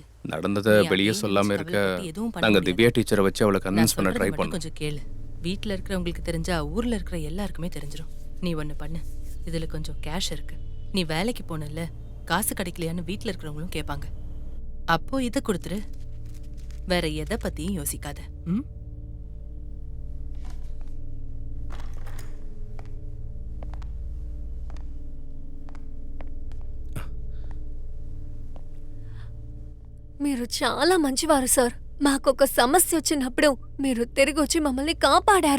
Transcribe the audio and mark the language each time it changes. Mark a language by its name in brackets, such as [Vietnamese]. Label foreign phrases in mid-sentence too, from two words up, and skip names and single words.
[Tamil] நடந்ததை வெளியே சொல்லாம இருக்க நாங்க திவ்யா டீச்சரை வச்சு அவளை கன்வின்ஸ் பண்ண ட்ரை பண்ணோம். கொஞ்சம் கேளு. வீட்ல இருக்கிறவங்களுக்கு தெரிஞ்சா ஊர்ல இருக்கிற எல்லாருக்குமே தெரிஞ்சிரும். நீ ஒன்று பண்ணு, இதில் கொஞ்சம் கேஷ் இருக்கு. நீ வேலைக்கு போனல, காசு கிடைக்கலையான்னு வீட்டில் இருக்கிறவங்களும் கேட்பாங்க. அப்போ இதை கொடுத்துரு. வேற எதை பத்தியும் யோசிக்காத. ம்? [Telugu] మీరు చాలా మంచివారు సార్. మాకొక సమస్య వచ్చినప్పుడు మీరు తిరిగి వచ్చి మమ్మల్ని కాపాడారు.